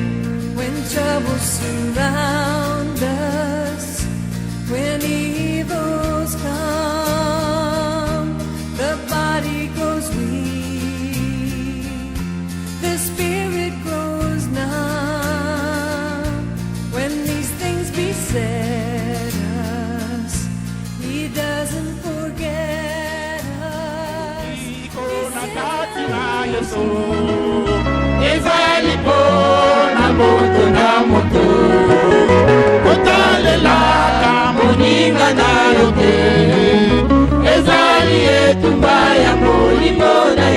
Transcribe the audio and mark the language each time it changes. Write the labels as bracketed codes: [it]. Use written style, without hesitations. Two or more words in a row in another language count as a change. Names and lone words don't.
[en] When troubles surround us, when evils come, the body grows weak, the spirit grows numb. Beset us, he doesn't forget us. [ln] Ezali pona moto na moto, kotalelaka moninga na yoke. Ezali etumba ya molimo na yo.